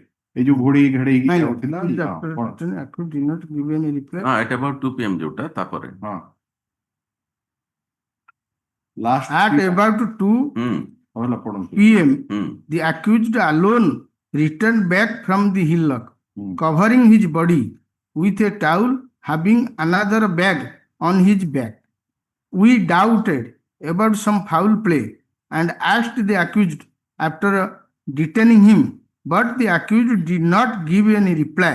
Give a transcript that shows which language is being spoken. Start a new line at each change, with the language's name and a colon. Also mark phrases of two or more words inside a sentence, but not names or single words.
Odia: ଏଇ ଯୋଉ ଘୋଡେଇ ଘାଡେଇକି
English: My lord.
Odia: ଯାଉଥିଲା,
English: If the
Odia: ହଁ, କଣ?
English: accused did not give any reply.
Odia: ହଁ
English: at about 2 PM
Odia: ଯୋଉଟା ତାପରେ ହଁ ଲାଷ୍ଟ
English: At about 2
Odia: ହେଲା ପଢନ୍ତୁ।
English: p.m., the accused alone returned back from the hillock, covering his body with a towel, having another bag on his back. We doubted about some foul play and asked the accused after detaining him, but the accused did not give any reply.